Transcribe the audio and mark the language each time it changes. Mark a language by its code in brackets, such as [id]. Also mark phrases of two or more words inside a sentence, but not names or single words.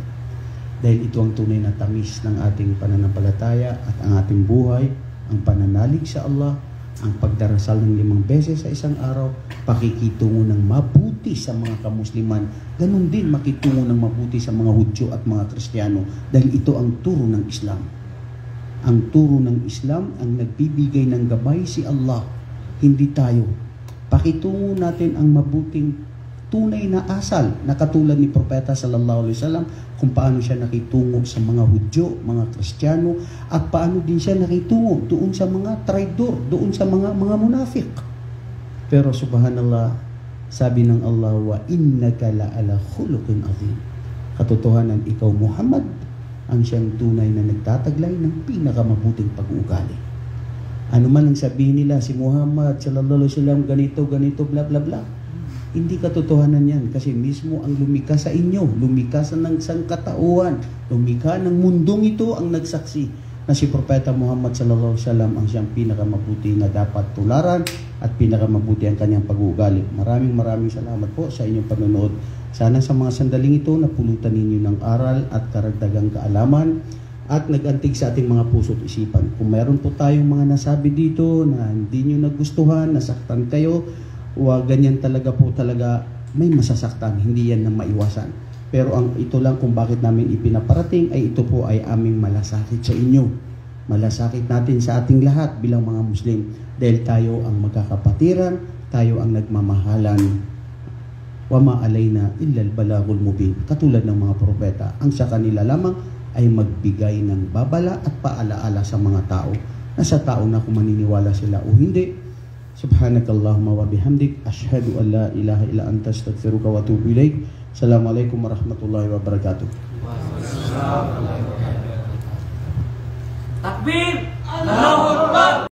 [tl] Dahil ito ang tunay na tamis ng ating pananampalataya at ang ating buhay, ang pananalig sa Allah, ang pagdarasal ng 5 beses sa isang araw, pakikitungo ng mabuti sa mga kamusliman, ganun din makitungo ng mabuti sa mga Hudyo at mga Kristiyano, dahil ito ang turo ng Islam. Ang turo ng Islam, ang nagbibigay ng gabay si Allah, hindi tayo. Pakitungo natin ang mabuting tunay na asal na katulad ni Propeta [ar] صلى الله عليه وسلم [tl] kung paano siya nakitungo sa mga Hudyo, mga Kristiyano, at paano din siya nakitungo doon sa mga traidor, doon sa mga munafik. Pero subhanallah, sabi ng Allah, [ar] وإنك لعلى خلق عظيم. [tl] Katotohanan, ikaw Muhammad ang siyang tunay na nagtataglay ng pinakamabuting pag-uugali. Ano man ang sabihin nila, si Muhammad [ar] صلى الله عليه وسلم [tl] ganito, bla bla bla. Hindi katotohanan yan kasi mismo ang lumikha sa inyo, lumikha sa ng sangkatauhan, lumikha ng mundong ito ang nagsaksi na si Propeta Muhammad [ar] صلى الله عليه وسلم [tl] ang siyang pinakamabuti na dapat tularan at pinakamabuti ang kanyang pag-uugali. Maraming salamat po sa inyong panonood. Sana sa mga sandaling ito napulutan ninyo ng aral at karagdagang kaalaman at nagantig sa ating mga puso't isipan. Kung meron po tayong mga nasabi dito na hindi nyo nagustuhan, nasaktan kayo, ganyan talaga po talaga, may masasaktan, hindi yan na maiwasan. Pero ito lang kung bakit namin ipinaparating ay ito po ay aming malasakit sa inyo. Malasakit natin sa ating lahat bilang mga Muslim dahil tayo ang magkakapatiran, tayo ang nagmamahalan. [ar] وما علينا إلا البلاغ المبين. [tl] Katulad ng mga propeta, ang sa kanila lamang ay magbigay ng babala at paalaala sa mga tao. Nasa tao na kung maniniwala sila o hindi. [ar] سبحانك اللهم وبحمدك أشهد أن لا إله إلا أنت أستغفرك وأتوب إليك. السلام عليكم ورحمة الله وبركاته. تكبير الله أكبر!